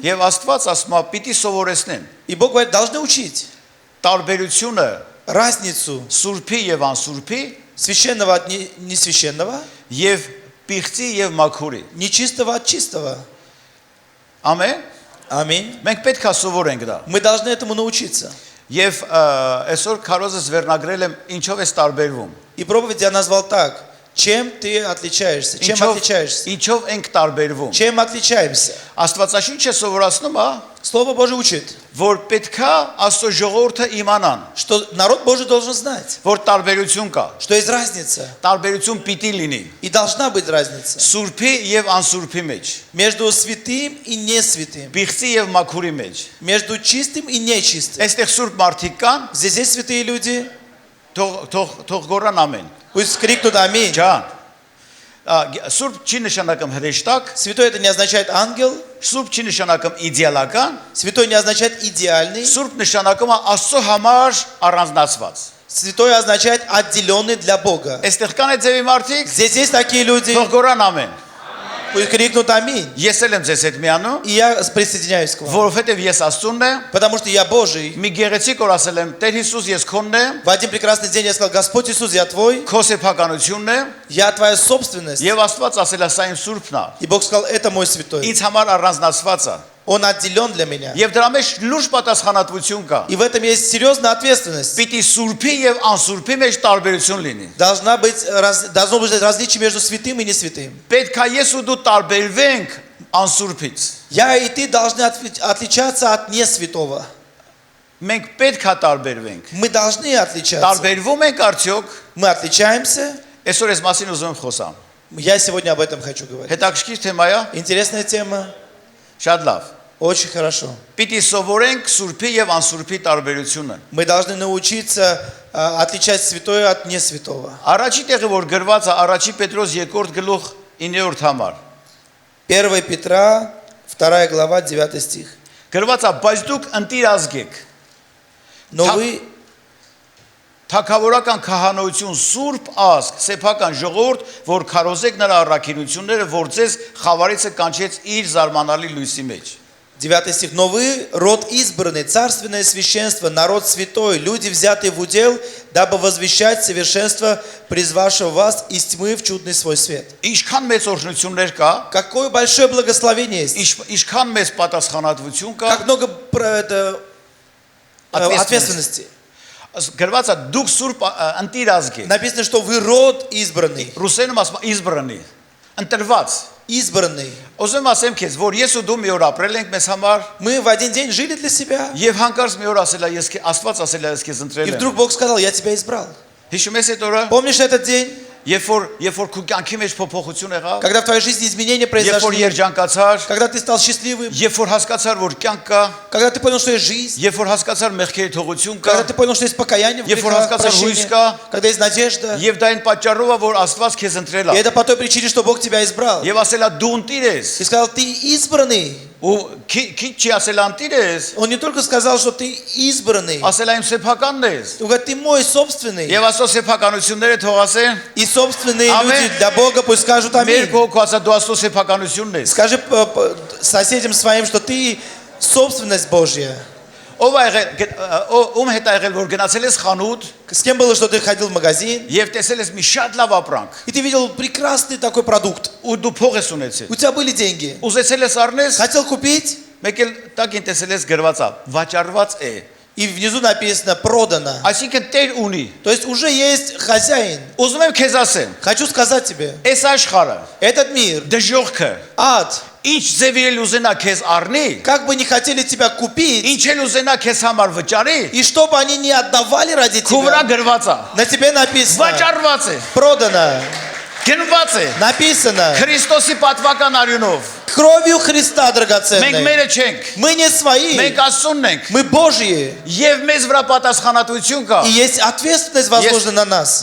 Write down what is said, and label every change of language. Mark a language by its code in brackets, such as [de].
[hy] եւ Աստված ասում է պիտի սովորեցնեն [ru] И Бог говорит, должны учить [hy] տարբերությունը [ru] разницу [hy] սուրբի եւ անսուրբի [ru] священного от несвященного, [hy] եւ պիղծի եւ մաքուրի։ [ru] нечистого от чистого. [hy] Ամեն։ [ru] Аминь. [hy] Մենք պետք է սովորենք դա։ [ru] Мы должны этому научиться. [hy] Եվ այսօր քարոզս վերնագրել եմ ինչով է տարբերվում։ [ru] И проповедь я назвал так. Чем ты отличаешься? Чем отличаешься? [hy] Ինչով ենք տարբերվում։ [ru] Чем отличаемся? [hy] Աստվածաշունչը սովորացնում է, [ru] Слово Божие учит, [hy] որ պետքա Աստծո ժողովուրդը իմանան, [ru] что народ Божий должен знать, [hy] որ տարբերություն կա։ [ru] что есть разница. [hy] Տարբերություն պիտի լինի [ru] И должна быть разница [hy] սուրբի եւ անսուրբի մեջ, [ru] между святым и несвятым, [hy] պիղծի եւ մաքուրի մեջ։ [ru] между чистым и нечистым. [hy] Այստեղ սուրբ մարդիկ կան, [ru] Здесь есть святые люди. [hy] թող գորան ամեն։ [ru] Пусть крикнут аминь. [hy] Ջան։ Սուրբ չի նշանակում հրեշտակ, [ru] Святой это не означает ангел. [hy] սուրբ չի նշանակում իդեալական, [ru] Святой не означает идеальный. [hy] սուրբ նշանակում է Աստծո համար առանձնացված։ [ru] Святой означает отделенный для Бога. [hy] Այստեղ կան այդ ձևի մարդիկ, [ru] Здесь есть такие люди. [hy] թող գորան ամեն։ [ru] Пусть крикнут аминь. [hy] Ես էլ եմ ձեզ հետ միանում, [ru] И я присоединяюсь к вам. [hy] որովհետև ես Աստծունն եմ, [ru] Потому что я Божий. [hy] մի գեղեցիկ օր ասել եմ, Տեր Հիսուս, ես քոնն եմ, [ru] В один прекрасный день я сказал, Господь Иисус, я твой. [hy] քո սեփականությունն եմ, [ru] Я твоя собственность. [hy] եւ Աստված ասել է, սա իմ սուրբն է։ [ru] И Бог сказал, это мой святой. [hy] Ինձ համար առանձնացված է։ [ru] Он отделен для меня. [hy] Եվ դրա մեջ լուրջ պատասխանատվություն կա։ [ru] И в этом есть серьезная ответственность. [hy] Պիտի սուրբի եւ անսուրբի մեջ տարբերություն լինի։ [ru] Должно быть различие между святым и несвятым. [hy] Պետք է ես ու դու տարբերվենք անսուրբից։ [ru] Я и ты должны отличаться от несвятого. [hy] Մենք պետք է տարբերվենք։ [ru] Мы должны отличаться. [hy] Տարբերվում ենք արդյոք։ [ru] Мы отличаемся. [hy] Այսօր ես մասին ուզում եմ խոսամ։ [ru] Я сегодня об этом хочу говорить. [hy] Հետաքրքիր թեմա է, [ru] Интересная тема. [hy] շատ լավ։ [ru] Очень хорошо. [hy] Պիտի սովորենք սուրբի եւ անսուրբի տարբերությունը։ [ru] Мы должны научиться отличать святое от несвятого. [hy] Առաջի տեղը որ գրված է Առաջի Պետրոս 2-րդ գլուխ 9-րդ համար։ [ru] 1 Петра, 2 глава, 9 стих. [hy] Գրված է, բայց դուք ընտիր ազգ եք։ [ru] Но вы [hy] Թագավորական քահանայություն, սուրբ ազգ, սեփական ժողովուրդ, որ քարոզեք նրա առաքինությունները, որ ձեզ խավարիցը կանչեց իր զարմանալի լույսի մեջ։ [ru] 9 стих. Но вы род избранный, царственное священство, народ святой, люди, взятые в удел, дабы возвещать совершенство, призвавшего вас из тьмы в чудный свой свет. [hy] Ինչքան մեծ օրհնություններ կա, [ru] Какое большое благословение есть. [hy] ինչքան մեծ պատասխանատվություն կա, [ru] Как много ответственности. [hy] Գրված է դուք սուրբ ընտիր ազգ եք։ [ru] Написано, что вы род избранный. [hy] Ռուսերենում ասում է избранный։ ընտրված։ [ru] избранный. [hy] Ուզում ասեմ քեզ, որ ես ու դու մի օր ապրել ենք մեզ համար, [ru] Мы в один день жили для себя, [hy] եւ հանկարծ մի օր ասել է ես Աստված ասել է ես քեզ [ru] и [hy] ընտրել եմ։ [ru] вдруг Бог сказал, я тебя избрал. [hy] Հիշում ես այդ օրը, [ru] Помнишь этот день, [hy] երբ որ քու կյանքի մեջ փոփոխություն եղավ, [ru] когда в твоей жизни изменения [hy] երբ որ [ru] произошли, [hy] երջանկացար, [ru] когда ты стал счастливым, [hy] երբ որ հասկացար, որ կյանք կա, [ru] когда ты понял, что есть жизнь, [hy] երբ որ հասկացար մեղքերի թողություն կա, [ru] когда ты понял, что есть покаяние в [hy] Երբ որ [ru] грехах, [hy] հասկացար հույս [ru] прощение, [hy] կա, [ru] когда есть надежда, [hy] եւ դա այն պատճառով է, որ Աստված քեզ ընտրել [ru] и [hy] է։ [ru] это по той причине, что Бог тебя избрал. [hy] Եվ ասել է դու ընտիր ես, [ru] И сказал, ты избранный. [hy] ու քիչ չի ասել ընտիր ես, [ru] Он не только сказал, что ты избранный, [hy] ասել է իմ սեփականն ես։ [ru] он говорит, ты мой собственный. [hy] Եվ Աստծո սեփականությունները թող ասեն, [ru] И собственные Аминь. люди для Бога пусть скажут [hy] մեր [ru] аминь. [hy] կողքը ասա դու Աստծո սեփականությունն ես։ [ru] Скажи соседям своим, что ты собственность Божья. [hy] Ով է եղել, ում հետ է եղել, որ գնացել ես խանութ [ru] С кем было, что ты ходил в магазин, [hy] եւ տեսել ես մի շատ լավ ապրանք, [ru] и ты видел прекрасный такой продукт. [hy] ու дու փող ես ունեցել։ [ru] У тебя были деньги. [hy] Ուզեցել ես առնես, [ru] Хотел купить, [hy] մեկ էլ տակին տեսել ես գրված է, վաճառված է։ [ru] и внизу написано «продано». [hy] Այսինքն Տեր ունի։ [ru] То есть уже есть хозяин. [hy] Ուզում եմ քեզ ասեմ, [ru] Хочу сказать тебе, [hy] այս աշխարհը, [ru] этот мир, [hy] դժողքը, [ru] ад, [hy] ինչ ձևիրել ուզենա քեզ առնի, [ru] как бы не хотели тебя купить, [hy] ինչ էլ ուզենա քեզ համար վճարի, [ru] и чтобы они не отдавали ради [hy] քո վրա [ru] тебя, [hy] գրված է, [ru] на тебе написано [hy] վաճառված է, [ru] «продано», [hy] գնված է, [ru] написано [hy] Քրիստոսի պատվական արյունով։ [ru] кровью Христа [hy] Մենք [ru] драгоценной. [hy] մերը չենք, [ru] Мы не свои, [hy] մենք Աստծունն ենք, [ru] мы Божьи. [hy] եւ մեզ վրա պատասխանատվություն кա։ [ru] И есть ответственность возложена на нас.